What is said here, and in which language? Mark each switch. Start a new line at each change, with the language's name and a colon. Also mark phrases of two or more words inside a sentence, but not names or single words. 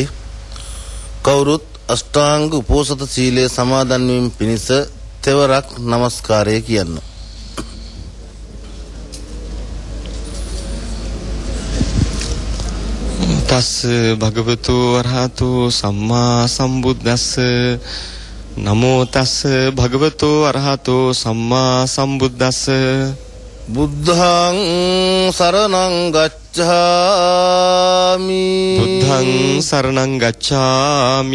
Sinhala: කවුරුත් අෂ්ටාංග උපෝසථ සීලය සමාදන් වීම පිණිස තෙවරක් নমස්කාරය කියන්න.
Pali: තස් භගවතු වරහතු සම්මා සම්බුද්දස්ස නමෝ තස් භගවතු වරහතු සම්මා සම්බුද්දස්ස බුද්ධං සරණං ගච්ඡාමි බුද්ධං සරණං ගච්ඡාමි